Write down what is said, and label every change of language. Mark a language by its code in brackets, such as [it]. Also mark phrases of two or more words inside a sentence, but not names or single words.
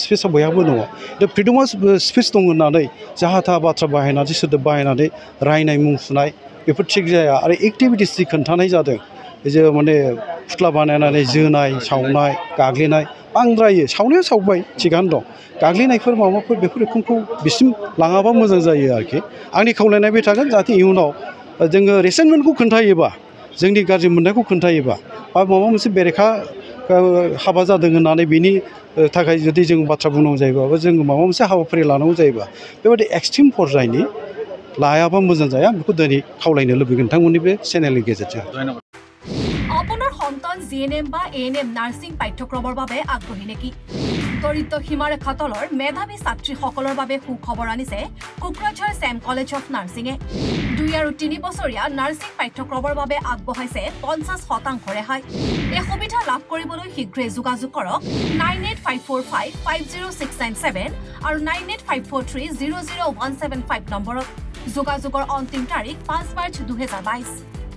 [brx] स्पिचआ बयहाबो दङ दा [en] freedom of speech [brx] दं होननानै जाहा थाहा बाथ्रा बाहायनानै सोदोब बाहायनानै रायनाय मुं सुनाय बेफोर थिग जाया आरो एक्टिभिटिस जि खोन्थानाय जादों जे माने फुथ्ला बानायनानै जोनाय सावनाय गाग्लिनाय बांद्रायो सावनाया सावबाय थिगानो दं गाग्लिनायफोर माबाफोर बेफोर रोखोमखौ बिसिम लाङाबा मोजां जायो आरोखि आंनि खावलायनाय बे थागोन जाहाथे इयुनाव जोङो रेसेन्टमेन्टखौ खोन्थायोबा जोंनि गाज्रि मोननायखौ खोन्थायोबा बा माबा मोनसे बेरेखा हाबा जादों होननानै बिनि थाखाय जुदि जों बाथ्रा बुंनांगौ जायोबा बा जों माबा मोनसे हाबाफारि लानांगौ जायोबा बेबायदि एक्सट्रिम पर्यायनि लायाबा मोजां जाया बेखौ दिनै खावलायनो लुबैगोन नोंथांमोननि बे चेनेलनि गेजेरजों [as] আপোনাৰ সন্তান জিএনএম বা এএনএম নাৰ্ছিং পাঠ্যক্ৰমৰ বাবে আগ্ৰহী নেকি দৰিদ্ৰ সীমাৰেখা তলৰ মেধাৱী ছাত্ৰীসকলৰ বাবে সুখবৰ আনিছে কোকৰাঝাৰ ছেম কলেজ অফ নাৰ্ছিঙে 2 আৰু 3 বছৰীয়া নাৰ্ছিং পাঠ্যক্ৰমৰ বাবে আগবঢ়াইছে 50% ৰেহাই এই সুবিধা লাভ কৰিবলৈ শীঘ্ৰেই যোগাযোগ কৰক 9854550697 আৰু 9854300175 নম্বৰত যোগাযোগৰ অন্তিম তাৰিখ 5 মাৰ্চ 2022